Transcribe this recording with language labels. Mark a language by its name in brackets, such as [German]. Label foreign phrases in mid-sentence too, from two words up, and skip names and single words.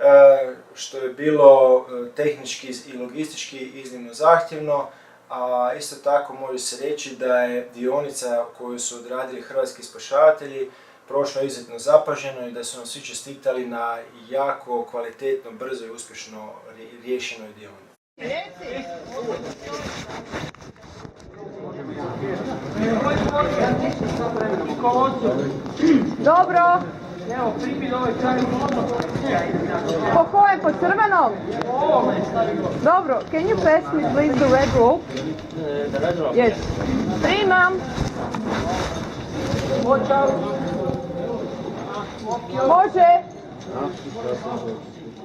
[Croatian] što je bilo tehnički i logistički iznimno zahtjevno, a isto tako može se reći da je dionica koju su odradili hrvatski spašavatelji prošlo izuzetno zapaženo i da su nam svi čestitali na jako kvalitetno, brzo i uspješno riješenoj dionici. Dobro. Po kojem? Po crvenom? Dobro. [English] Can you pass me please the red rope? Yes. [Croatian] Primam. Može.